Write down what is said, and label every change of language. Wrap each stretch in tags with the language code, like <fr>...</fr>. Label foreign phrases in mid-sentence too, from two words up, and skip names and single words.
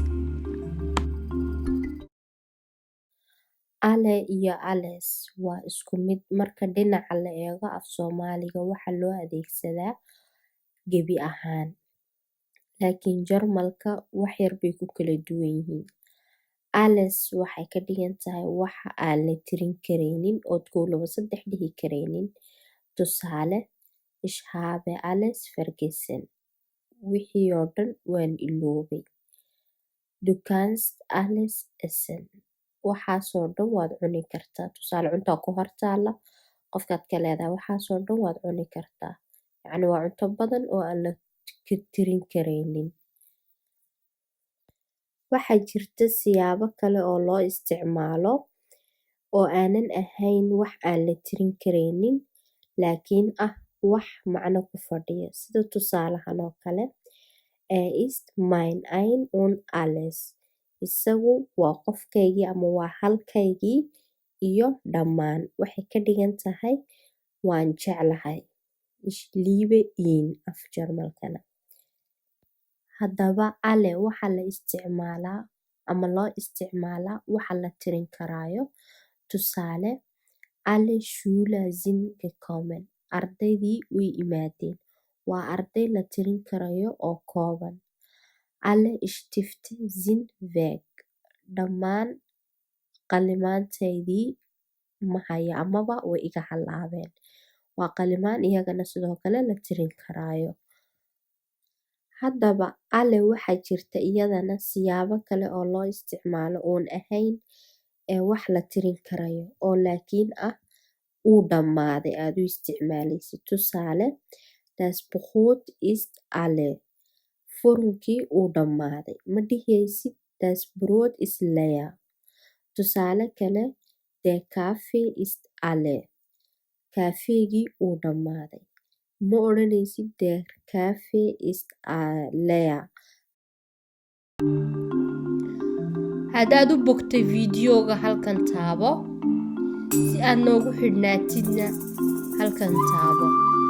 <so>Ale iyo ales waa isku mid marka dhinaca la eego af Soomaaliga waxa loo adeegsadaa gebi ahaan. Laakiin Jarmalka wax yar bay ku kala duwan yihiin. Ales waxay ka dhigan tahay waxa aan la tirin kareynin ood 1 2 3 dhihi kareynin. Tusaale,</so> <de>ich habe alles vergessen.</de> <so>Wixii oo dhan waan iloobay.</so> <de>Du kannst alles essen.</de> <so>Waxaasoo dhan waad cuni kartaa. Tusaale, cuntaa ku hortaala qofkaad ka leedahay waxaasoo dhan waad cuni kartaa. Yacni waa cunto badan oo aan la tirin kareynin. Waxaa jirta siyaabo kale oo loo isticmaalo oo aanan ahayn wax aan la tirin kareynin laakiin ah wax macno ku fadhiya. Sida tusaalahan oo kale,</so> <de>ist mein ein und alles.</de> <so>Isagu waa qofkaygii ama waa halkaygii iyo dhammaan. Waxay ka dhigan tahay waan jeclahay.</so> <de>Ich liebe ihn</de> <so>af Jarmalkana. Haddaba ale waxa la isticmaalaa ama loo isticmaalaa waxa la tirin karaayo. Tusaale,</so> <de>alle Schüler sind gekommen.</de> <so>Ardaydii way imaadeen. Waa arday la tirin karayo oo kooban.</so> <de>Alle Stifte sind weg.</de> <so>Dhammaan qalimaantaydii ma haya amaba way iga halaabeen. Waa qalimaan iyagana sidoo kale la tirin karaayo. Haddaba ale waxaa jirta iyadana siyaabo kale oo loo isticmaalo oon ahayn wax la tirin karayo oo laakiin ah uu dhammaaday aad u isticmaalaysid. Tusaale,</so> <de>das Brot ist alle.</de> <so>Furunkii uu dhammaaday. Ma dhihaysid</so> <de>das Brot ist leer.</de> <so>Tusaale kale,</so> <de>der Kaffee ist alle.</de> <so>Kaafeegii uu dhammaaday. Ma odhanaysid</so> <de>der Kaffee ist leer.</de> <so>Haddaad u bogtay videoga halkan taabo si aad noogu xidhnaatidna halkan taabo.</so>